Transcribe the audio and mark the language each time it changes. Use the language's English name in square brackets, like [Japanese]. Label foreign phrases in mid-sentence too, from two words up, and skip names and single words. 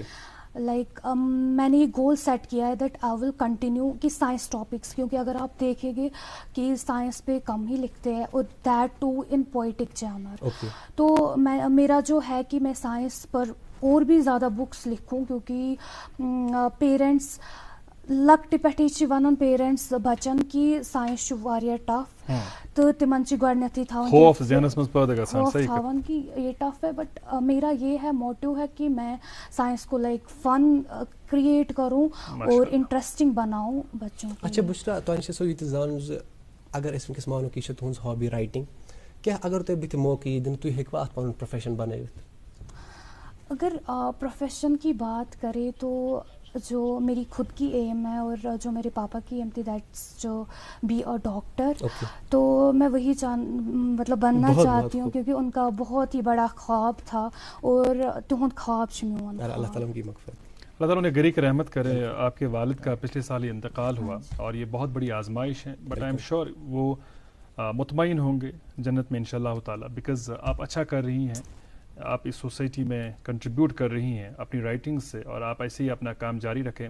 [Urdu] لائک میں نے یہ [English] goal set [Urdu] کیا ہے [English] that I will continue [Urdu] کہ [English] science topics, [Urdu] کیونکہ اگر آپ دیکھیں گے کہ سائنس پہ کم ہی لکھتے ہیں, اور [English] that too in poetic genre. [Urdu] تو میرا جو ہے کہ میں سائنس پر اور بھی زیادہ بکس لکھوں کیونکہ پیرنٹس [Kashmiri] لکٹہِ پٮ۪ٹھٕے چھِ وَنان پیرنٹس بچن کہ سائنس چھُ واریاہ ٹف تو تمن چھِ گۄڈنیتھٕے خوف ذہنس منٛز پٲدٕ گژھان [Urdu] خوف تھاوان کہ یہ ٹف ہے. بٹ میرا یہ ہے موٹو ہے کہ میں سائنس کو [English] like fun [Urdu] کریٹ کروں اور انٹرسٹنگ بناؤں بچوں کو. [Kashmiri] اچھا بشرا تۄہہِ چھِ سو یہِ تہِ زانُن زِ اگر أسۍ وٕنکٮ۪س مانو کہِ یہِ چھِ تُہٕنٛز ہابی رایٹِنٛگ کیٛاہ اگر تۄہہِ بٕتھِ موقعہٕ یی دِنہٕ تُہۍ ہیٚکوا اَتھ پَنُن پروفیشن بنٲوِتھ؟ [Urdu] اگر پروفیشن کی بات کرے تو جو میری خود کی ایم ہے اور جو میرے پاپا کی ایم تھی [English] that's to be a doctor. [Urdu] تو میں وہی مطلب بننا چاہتی ہوں کیونکہ ان کا بہت ہی بڑا خواب تھا اور [Kashmiri] تہند خواب چھ میون. [Urdu] اللہ تعالیٰ کی مغفرت. اللہ تعالیٰ نے گری کی رحمت کرے. آپ کے والد کا پچھلے سال ہی انتقال ہوا اور یہ بہت بڑی آزمائش ہے. [English] but I'm sure [Urdu] وہ مطمئن ہوں گے جنت میں انشاءاللہ تعالیٰ. بیکاز آپ اچھا کر رہی ہیں, آپ اس سوسائٹی میں کنٹریبیوٹ کر رہی ہیں اپنی رائٹنگ سے, اور آپ ایسے ہی اپنا کام جاری رکھیں.